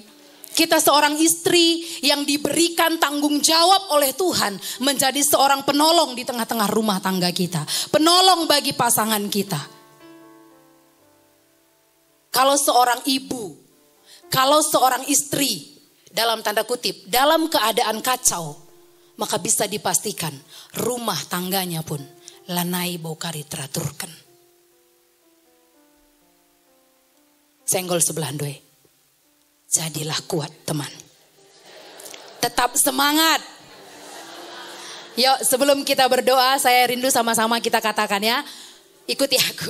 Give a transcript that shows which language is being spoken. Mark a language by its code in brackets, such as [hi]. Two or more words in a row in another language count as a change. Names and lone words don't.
[id] Kita seorang istri yang diberikan tanggung jawab oleh Tuhan menjadi seorang penolong di tengah-tengah rumah tangga kita. Penolong bagi pasangan kita. Kalau seorang ibu, kalau seorang istri, dalam tanda kutip, dalam keadaan kacau, maka bisa dipastikan rumah tangganya pun [btx] lanai bokari [id] teraturkan. Senggol sebelah doi. Jadilah kuat teman. Tetap semangat. Yuk sebelum kita berdoa, saya rindu sama-sama kita katakan ya. Ikuti aku.